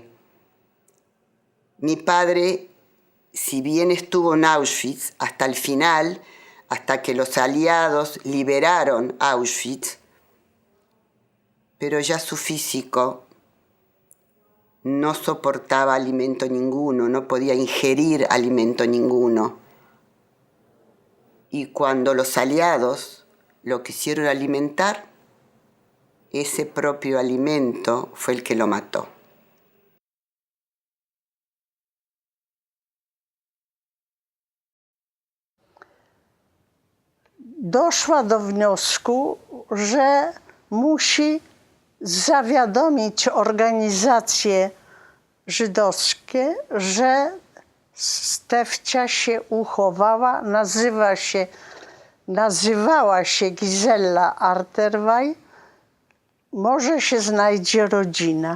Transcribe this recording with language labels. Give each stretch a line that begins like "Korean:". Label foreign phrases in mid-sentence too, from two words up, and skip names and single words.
Spanish: Mi padre, si bien estuvo en Auschwitz hasta el final, hasta que los aliados liberaron Auschwitz, pero ya su físico no soportaba alimento ninguno, no podía ingerir alimento ninguno. Y cuando los aliados lo quisieron alimentar, ese propio alimento fue el que lo mató.
Polish: Doszła do wniosku, że musi zawiadomić organizacje żydowskie, że Stefcia się uchowała, nazywała się Gizella Arterwaj, może się znajdzie rodzina.